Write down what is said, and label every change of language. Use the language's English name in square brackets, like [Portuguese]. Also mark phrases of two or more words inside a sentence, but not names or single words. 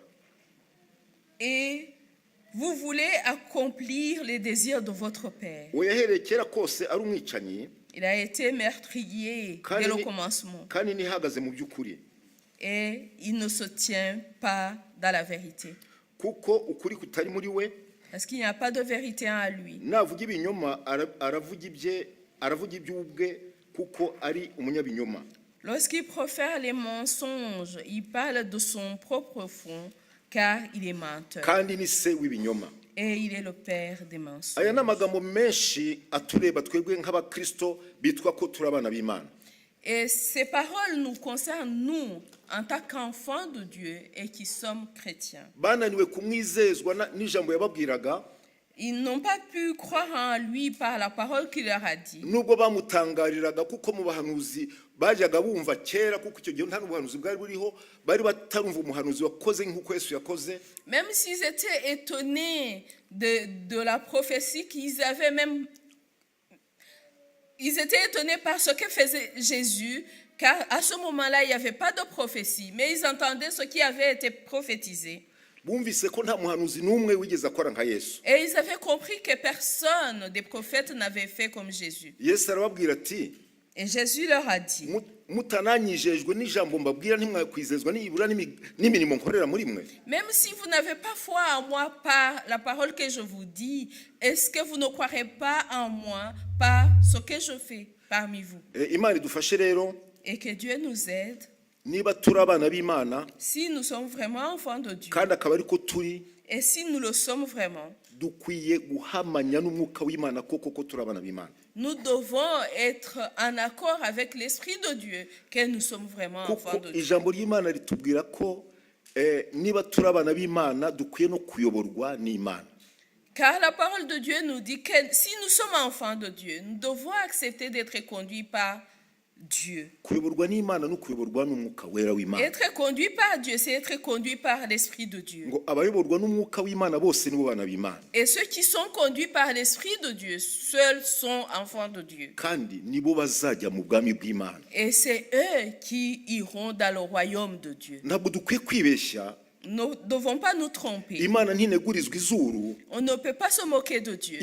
[French] Et vous voulez accomplir les désirs de votre père. [Kinyarwanda] Oyahereye kera kose ari umwicanyi. [French] Il a été meurtrier dès le commencement. [Kinyarwanda] Kandi ntihagaze mu by'ukuri. [French] Et il ne se tient pas dans la vérité. [Kinyarwanda] Kuko ukuri kutari muri we. [French] Parce qu'il n'y a pas de vérité en lui. [Kinyarwanda] Navuga ibinyoma aravuga iby'ubwe kuko ari umunyabinyoma. [French] Lorsqu'il profère les mensonges, il parle de son propre fond, car il est menteur. [Kinyarwanda] Kandi ni se w'ibinyoma. [French] Et il est le père des mensonges. [Kinyarwanda] Aya n'amagambo menshi atureba twebwe nk'abakristo bitwa ko turi abana b'Imana. [French] Et ces paroles nous concernent, nous, en tant qu'enfants de Dieu et qui sommes chrétiens. [Kinyarwanda] Bananiwe kumwizezwa n'ijambo yababwiraga. [French] Ils n'ont pas pu croire en lui par la parole qu'il leur a dit. [Kinyarwanda] Nubwo bamutangariraga kuko mu bahanuzi bajyaga bumva kera kuko icyo gihe nta n'ubuhanuzi bwari buriho bari batarumva umuhanuzi wakoze nk'uko Yesu yakoze. [French] Même s'ils étaient étonnés de la prophétie qu'ils avaient même, ils étaient étonnés par ce que faisait Jésus, car à ce moment-là, il n'y avait pas de prophétie, mais ils entendaient ce qui avait été prophétisé. [Kinyarwanda] Bumvise ko nta muhanuzi n'umwe wigeze akora nka Yesu. [French] Et ils avaient compris que personne des prophètes n'avait fait comme Jésus. [Kinyarwanda] Yesu arababwira ati, [French] et Jésus leur a dit, [Kinyarwanda] mutananyijejwe n'ijambo mbabwira ntimwakwizezwa nibura n'imirimo nkorera muri mwe. [French] Même si vous n'avez pas foi en moi par la parole que je vous dis, est-ce que vous ne croirez pas en moi par ce que je fais parmi vous? [Kinyarwanda] Imana idufashe rero. [French] Et que Dieu nous aide. [Kinyarwanda] Niba turi abana b'Imana, [French] si nous sommes vraiment enfants de Dieu, [Kinyarwanda] kandi akaba ariko turi, [French] et si nous le sommes vraiment, [Kinyarwanda] dukwiye guhamanya n'umwuka w'Imana koko ko turi abana b'Imana. [French] Nous devons être en accord avec l'Esprit de Dieu que nous sommes vraiment enfants de Dieu. [Kinyarwanda] Ijambo ry'Imana ritubwira ko niba turi abana b'Imana dukwiye no kuyoborwa n'Imana. [French] Car la parole de Dieu nous dit que si nous sommes enfants de Dieu, nous devons accepter d'être conduits par Dieu. [Kinyarwanda] kuyoborwa n'Imana no kuyoborwa n'umwuka wera w'Imana. [French] Être conduit par Dieu, c'est être conduit par l'Esprit de Dieu. [Kinyarwanda] Ngo abayoborwa n'umwuka w'Imana bose nibo bana b'Imana. [French] Et ceux qui sont conduits par l'Esprit de Dieu, seuls sont enfants de Dieu. [Kinyarwanda] Kandi nibo bazajya mu bwami bw'Imana. [French] Et c'est eux qui iront dans le royaume de Dieu. [Kinyarwanda] Ntabwo dukwiye kwibeshya. [French] Nous ne devons pas nous tromper. [Kinyarwanda] Imana ntinegurizwa izuru. [French] On ne peut pas se moquer de Dieu.